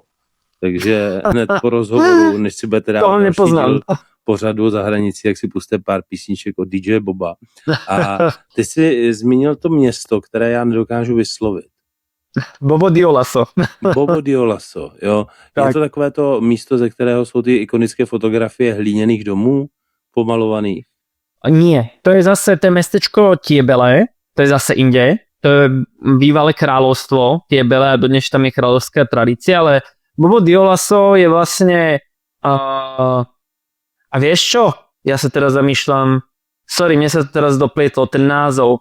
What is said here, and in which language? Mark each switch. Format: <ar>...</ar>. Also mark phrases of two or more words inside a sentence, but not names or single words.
<cs>Takže hned po rozhovoru, než si budete dát další díl pořadu za hranicí, jak si puste pár písniček od DJ Boba. A ty jsi zmínil to město, které já nedokážu vyslovit. Bobo Dioulasso. Bobo Dioulasso, jo. Tak. Je to takové to místo, ze kterého jsou ty ikonické fotografie hlíněných domů pomalovaných?</cs> <sk>Nie, to je zase to mestečko Tiebele, to je zase inde. To je bývalé kráľovstvo Tiebele a dodnes tam je kráľovská tradícia, ale Bobo Dioulasso je vlastne a vieš čo? Ja sa teraz zamýšľam, mne sa teraz doplietlo ten názov.</sk>